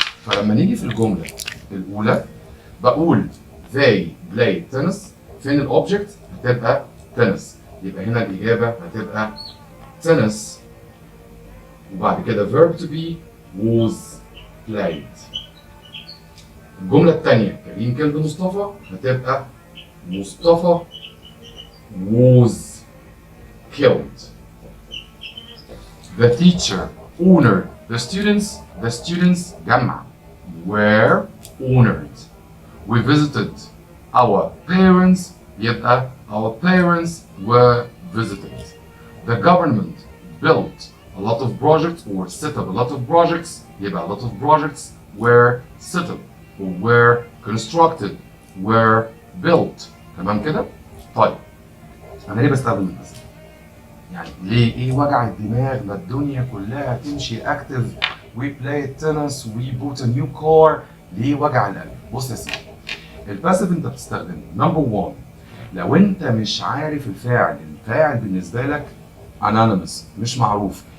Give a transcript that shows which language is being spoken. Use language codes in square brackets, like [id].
[ar] فلما نيجي في الجمله الاولى بقول [en] they played tennis، [ar] فين الاوبجكت؟ هتبقى tennis، يبقى هنا الاجابه هتبقى tennis، وبعد كده [en] verb to be was played. [ar] الجمله الثانيه كريم كلب مصطفى، هتبقى مصطفى [en] was killed. The teacher honored the students جمع were honored. We visited our parents، يبقى our parents were visited. The government built a lot of projects or set up a lot of projects، يبقى a lot of projects were set up or were constructed were built. [ar] تمام كده؟ طيب أنا ليه بستخدم الباسيف؟ يعني ليه؟ إيه وجع الدماغ؟ ما الدنيا كلها تمشي أكتف، [en] we play tennis we bought a new car، [ar] ليه وجع القلب؟ بص يا سيدي، الباسيف أنت بتستخدمه نمبر 1 لو أنت مش عارف الفاعل بالنسبة لك anonymous مش معروف.